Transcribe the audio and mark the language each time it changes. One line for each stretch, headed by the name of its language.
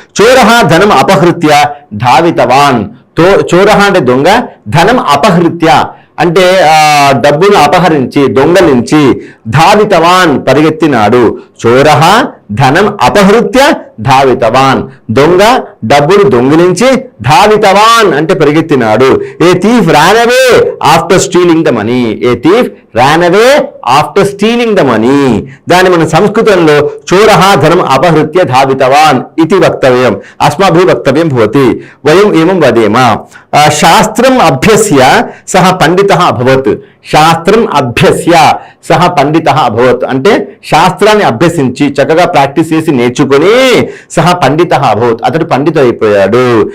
Sanskrit: చోరహ ధనం అపహృత్య ధావితవాన్. చోరహ
Telugu: అంటే దొంగ,
Sanskrit: ధనం అపహృత్య
Telugu: అంటే డబ్బును అపహరించి దొంగలించి,
Sanskrit: ధావితవాన్
Telugu: పరిగెత్తినాడు.
Sanskrit: చోరహ ధనం అపహృత్య ధావితవాన్
Telugu: దొంగ డబ్బును దొంగిలించి,
Sanskrit: ధావితవాన్
Telugu: అంటే పరిగెత్తినాడు.
English: A thief ran away after stealing the money. A thief ran away after stealing the money.
Telugu: దాని మన సంస్కృతంలో
Sanskrit: చోరః ధనం అపహృత్య ధావితవాన్ ఇది వక్తవ్యం, అస్మాభిः వక్తవ్యం భవతి. వయం ఏమం వదేమ. శాస్త్రం అభ్యస్య సహ పండితః అభవత్. శాస్త్రం అభ్యస్య సహ పండితః అభవత్
Telugu: అంటే శాస్త్రాన్ని అభ్యసించి చక్కగా ప్రాక్టీస్ చేసి నేర్చుకొని
Sanskrit: సహ పండితః అభవత్
Telugu: అతడు పండితుడు అయిపోయాడు.